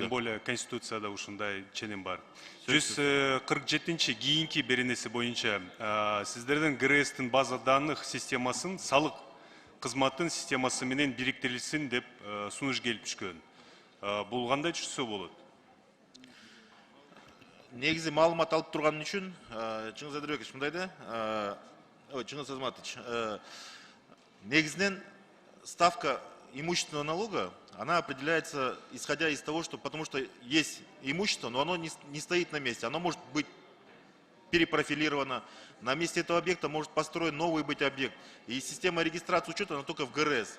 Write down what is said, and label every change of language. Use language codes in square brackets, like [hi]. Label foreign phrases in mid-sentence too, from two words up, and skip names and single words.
[ky] Тем более конституцияда ушундай ченем бар. 147 кийинки беренеси боюнча сиздердин ГРСтин [ru] база данных [ky] системасын салык кызматтын системасы менен бириктирилсин деп сунуш келип түшкөн. Бул кандай түшсө болот? Негизи маалымат алып турган үчүн Чыңгыз Адырбекович мындай да, Чыңгыз Азаматович, негизинен [ru] ставка имущественного налога, она определяется исходя из того, что потому что есть имущество, но оно не стоит на месте, оно может быть перепрофилировано. На месте этого объекта может построен новый быть объект. И система регистрации учета, она только в ГРС.